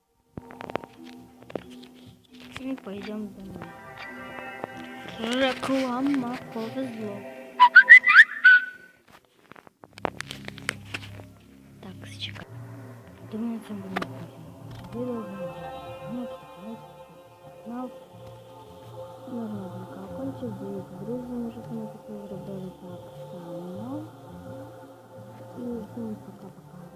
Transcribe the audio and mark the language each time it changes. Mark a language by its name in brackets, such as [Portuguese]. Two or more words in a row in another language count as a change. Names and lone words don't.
[Russian] И пойдем домой. Реклама, повезло. Так, сейчас. [Ukrainian] Думаю, це буде можна колокольчик, дивіться, друзі, щоб ми таке зробили так само. І всім пока-пока.